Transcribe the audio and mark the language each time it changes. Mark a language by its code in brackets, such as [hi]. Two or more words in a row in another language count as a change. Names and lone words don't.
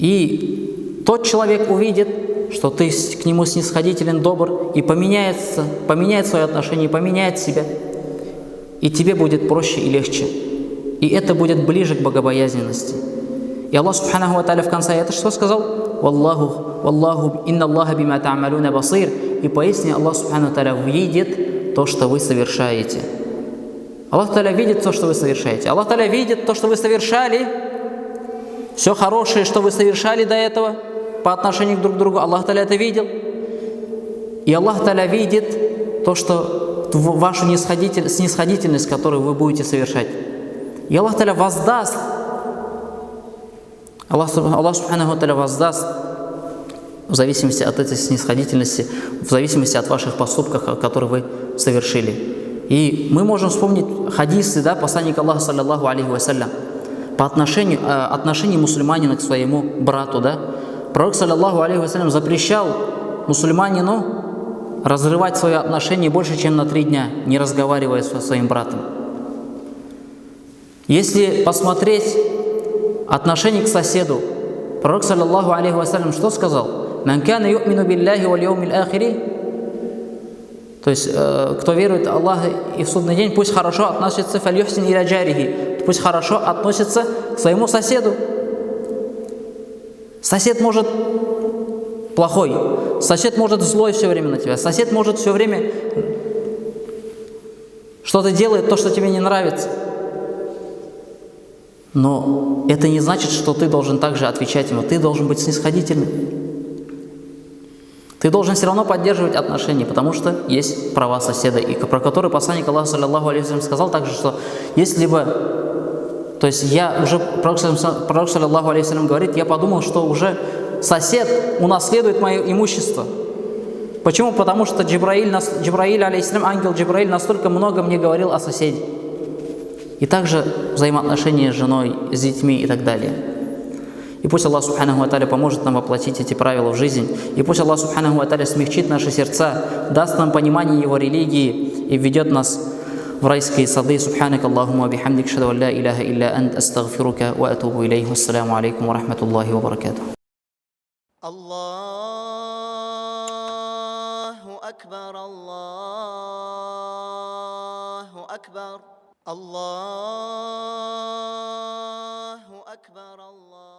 [ru] И тот человек увидит, что ты к нему снисходителен, добр, и поменяет свое отношение, поменяет себя. И тебе будет проще и легче. И это будет ближе к богобоязненности. И Аллах [ar] سبحانه وتعالى [ru] в конце аята что сказал? [ar] «والله إن الله بما تعملون بصير». [ru] И поясни, Аллах [ar] سبحانه وتعالى [ru] видит то, что вы совершаете. Аллах Тааля видит то, что вы совершаете. Аллах Тааля видит то, что вы совершали. Все хорошее, что вы совершали до этого по отношению друг к другу, Аллах Тааля это видел. И Аллах Тааля видит то, что вашу снисходительность, которую вы будете совершать. И Аллах Тааля воздаст. Аллах [ar] سبحانه وتعالى [ru] воздаст в зависимости от этой снисходительности, в зависимости от ваших поступков, которые вы совершили. И мы можем вспомнить хадисы, посланника Аллаха, [ar] صلى الله عليه وسلم, [ru] по отношению мусульманина к своему брату. Пророк, [ar] صلى الله عليه وسلم, [ru] запрещал мусульманину разрывать свои отношения больше, чем на 3 дня, не разговаривая со своим братом. Если посмотреть отношение к соседу, пророк, [ar] صلى الله عليه وسلم, [ru] что сказал? [ar] «من كان يؤمن بالله واليوم الآخر». [ru] То есть, кто верует в Аллаха и в судный день, пусть хорошо относится [ar] فليحسن إلى جاره, [ru] пусть хорошо относится к своему соседу. Сосед может плохой, сосед может злой все время на тебя, сосед может все время что-то делает, то, что тебе не нравится. Но это не значит, что ты должен также отвечать ему, ты должен быть снисходительным. Ты должен все равно поддерживать отношения, потому что есть права соседа, и про которые посланник Аллаха, [ar] صلى الله عليه وسلم, [ru] сказал также, что если бы, то есть пророк, [ar] صلى الله عليه وسلم, [ru] говорит, я подумал, что уже сосед унаследует мое имущество. Почему? Потому что Джибраиль, алейхиссалям, ангел Джибраиль настолько много мне говорил о соседе. И также взаимоотношения с женой, с детьми и так далее. И пусть Аллах [ar] سبحانه وتعالى [ru] поможет нам воплотить эти правила в жизнь. И пусть Аллах [ar] سبحانه وتعالى [ru] смягчит наши сердца, даст нам понимание Его религии и введет нас в райские сады. [ar] سبحانك اللهم بحمدك، أشهد أن لا إله إلا أنت، أستغفرك وأتوب إليه. السلام عليكم ورحمة الله وبركاته. الله أكبر، الله أكبر، الله أكبر، الله أكبر.